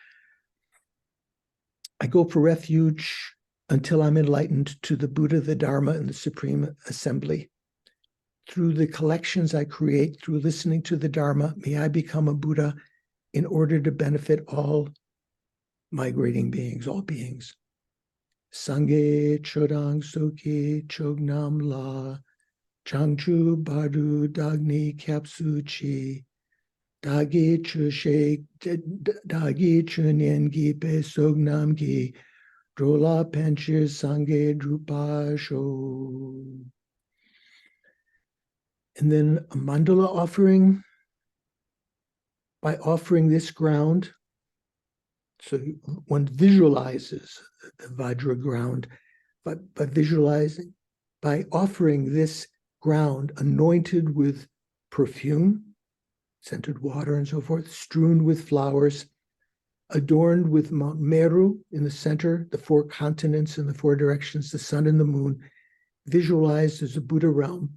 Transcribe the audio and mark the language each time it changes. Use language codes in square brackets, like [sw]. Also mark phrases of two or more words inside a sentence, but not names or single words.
[en] I go for refuge until I'm enlightened to the Buddha, the Dharma, and the Supreme Assembly. Through the collections I create, through listening to the Dharma, may I become a Buddha in order to benefit all migrating beings, all beings. [bo] སངས་རྒྱས་ཆོས་དང་ཚོགས་ཀྱི་མཆོག་རྣམས་ལ། བྱང་ཆུབ་བར་དུ་བདག་ནི་སྐྱབས་སུ་མཆི། བདག་གིས་ཆོས་བཤད་བདག་གིས་ཆོས་ཉན་བགྱིས་པའི་བསོད་ནམས་ཀྱིས། འགྲོ་ལ་ཕན་ཕྱིར་སངས་རྒྱས་འགྲུབ་པར་ཤོག. [en] And then a mandala offering. By offering this ground, so one visualizes the Vajra ground, but visualizing, by offering this ground anointed with perfume, scented water and so forth, strewn with flowers, adorned with Mount Meru in the center, the four continents in the four directions, the sun and the moon, visualized as a Buddha realm.